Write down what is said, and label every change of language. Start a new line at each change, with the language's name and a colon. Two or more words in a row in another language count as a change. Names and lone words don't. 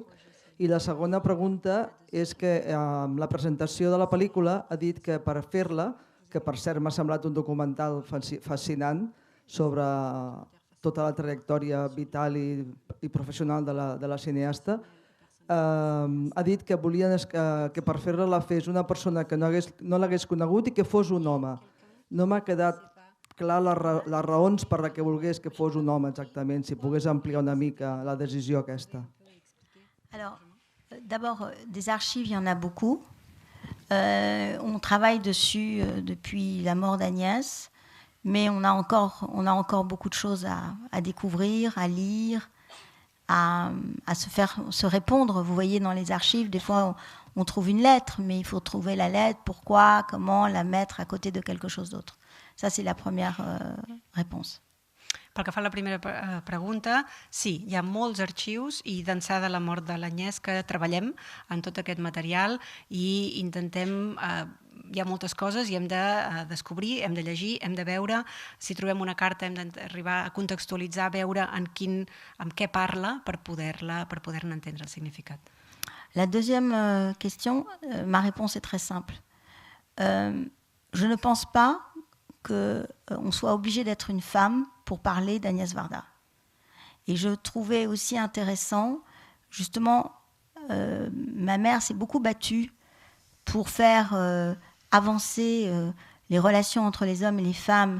Catalan: I la segona pregunta és que en la presentació de la pel·lícula ha dit que per fer-la, que per cert m'ha semblat un documental fascinant sobre tota la trajectòria vital i professional de la cineasta, ha dit que volien que per fer-la la fes una persona que no l'hagués conegut i que fos un home. No m'ha quedat clar les raons per les que volgués que fos un home exactament, si pogués ampliar una mica la decisió aquesta.
French: Alors, d'abord, des archives, il y en a beaucoup. On travaille dessus depuis la mort d'Agnès, mais on a encore beaucoup de choses à découvrir, à lire, à se répondre. Vous voyez, dans les archives, des fois, on trouve une lettre, mais il faut trouver la lettre, pourquoi, comment la mettre à côté de quelque chose d'autre. Ça, c'est la première réponse.
Catalan: Pel que fa a la primera pregunta, sí, hi ha molts arxius i d'ençà de la mort de l'Agnès que treballem en tot aquest material i intentem... Hi ha moltes coses i hem de descobrir, hem de llegir, hem de veure. Si trobem una carta hem d'arribar a contextualitzar, veure en què parla per poder-ne entendre el significat.
French: La deuxième question, ma réponse est très simple. Je ne pense pas qu'on soit obligé d'être une femme pour parler d'Agnès Varda. Et je trouvais aussi intéressant, justement, ma mère s'est beaucoup battue pour faire avancer les relations entre les hommes et les femmes.